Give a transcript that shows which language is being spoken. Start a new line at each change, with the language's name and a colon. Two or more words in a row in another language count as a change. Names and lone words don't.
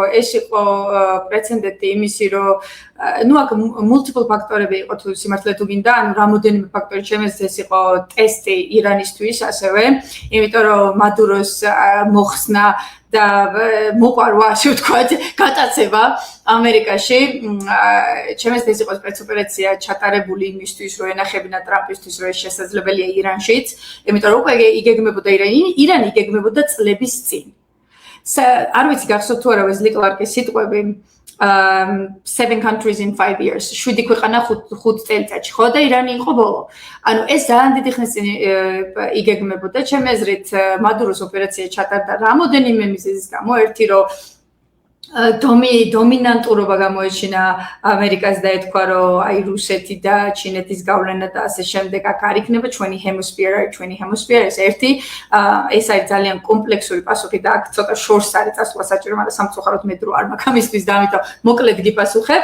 Georgian: ეს იყო პრეცედენტი იმისი, რომ ნუ აქ multiple ფაქტორები იყო თუ სიმართლე თუ გინდა, ანუ რამოდენიმე ფაქტორი შემეძლეს, ეს იყო ტესტი ირანისთვის ასევე, იმიტომ რომ მადუროს მოხსნა და მოპარვა, ასე ვთქვათ, გატაცება ამერიკაში. შემეძლეს იყო სპეცოპერაცია ჩატარებული იმისთვის, რომ ენახებინა ტრამპისთვის, რომ ეს შესაძლებელია ირანშიც, იმიტომ რომ უკვე იგეგმებოდა ირანი იგეგმებოდა წლების წინ. არ ვიცი გახსოვთ თუ არა ვეზლი კლარკის სიტყვები
English: 7 countries in 5 years.
Georgian: 7 ქვეყანა 5 წელიწადში, ხო და ირანი იყო ბოლო. ანუ ეს ძალიან დიდი ხნის წინ იგეგმებოდა. ჩემი აზრით, მადუროს ოპერაცია ჩატარდა რამოდენიმე მიზეზის გამო. ერთი რომ დომინანტურობა გამოეჩინა ამერიკას და ეთქვა, რომ აი რუსეთი და ჩინეთის გავლენა და ასე შემდეგ აქ არ იქნება ჩვენი ჰემოსფერა, ეს ერთი, ეს არის ძალიან კომპლექსური პასუხი და აქ ცოტა შორს არის წასვლა საჭირო, მაგრამ სამწუხაროდ მე დრო არ მაქვს ამისთვის და ამიტომ მოკლედ გიპასუხებ.